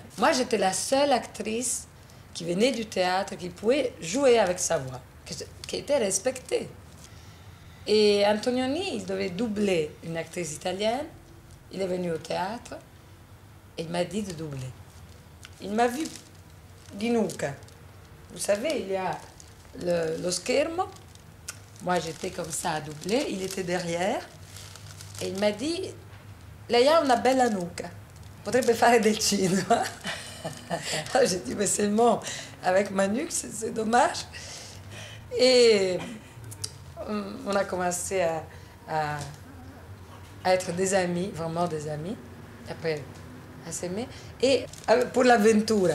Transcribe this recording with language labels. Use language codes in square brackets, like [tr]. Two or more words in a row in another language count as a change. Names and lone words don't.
[fr] Moi, j'étais la seule actrice qui venait du théâtre, qui pouvait jouer avec sa voix, qui était respectée. Et Antonioni, il devait doubler une actrice italienne. Il est venu au théâtre et il m'a dit de doubler. Il m'a vu [it] di nuca. [fr] Vous savez, il y a [it] lo schermo. [fr] Moi, j'étais comme ça à doubler. Il était derrière. Et il m'a dit, [it] lei ha una bella nuca. Potrebbe fare del cinema. [fr] Alors, j'ai dit, mais seulement avec ma nuque, c'est dommage. Et on a commencé à être des amis, vraiment des amis. Après, à s'aimer. Et pour l'Avventura.